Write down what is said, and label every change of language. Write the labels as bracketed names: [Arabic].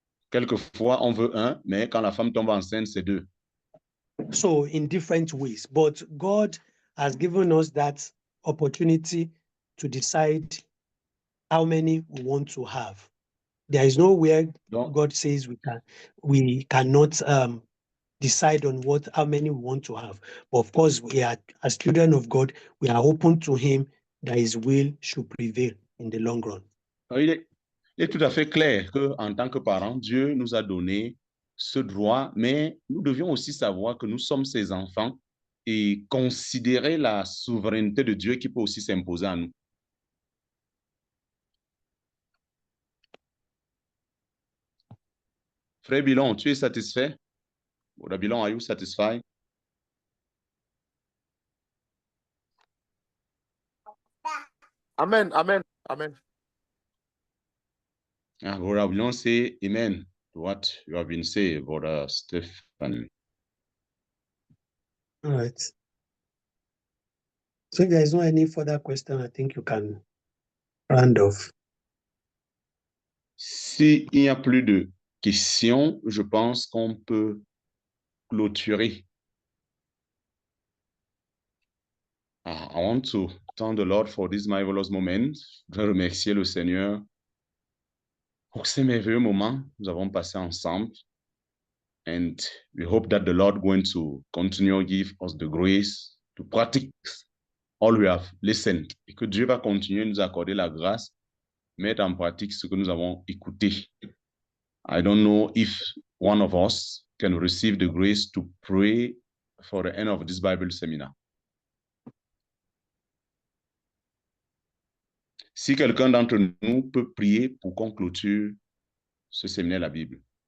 [French] Quelquefois, on veut 1, mais quand la femme tombe enceinte, c'est 2. [English] So in different ways, but God has given us that opportunity to decide how many we want to have. There is nowhere [French] Donc, [English] God says we cannot decide on how many we want to have. But of course, we are, as children of God, we are open to him that his will should prevail in the long run. [French] il est tout à fait clair qu'en tant que parents, Dieu nous a donné ce droit, mais nous devions aussi savoir que nous sommes ses enfants et considérer la souveraineté de Dieu qui peut aussi s'imposer à nous. Frère Bilon, tu es satisfait? [English] Brother Bilon, are you satisfied? Amen, amen, amen. Brother Bilon say amen to what you have been saying, Brother Stephen. All right. So if there is no any further question, I think you can round off. [French] S'il n'y a plus de questions, je pense qu'on peut clôturer. [English] I want to thank the Lord for this marvelous moment. [French] Je veux remercier le Seigneur pour ces merveilleux moments que nous avons passés ensemble. [English] And we hope that the Lord going to continue to give us the grace to practice all we have listened. [French] Et que Dieu va continuer de nous accorder la grâce, mettre en pratique ce que nous avons écouté. [English] I don't know if one of us can receive the grace to pray for the end of this Bible seminar. [French] Si quelqu'un d'entre nous peut prier pour qu'on clôture ce séminaire de la Bible.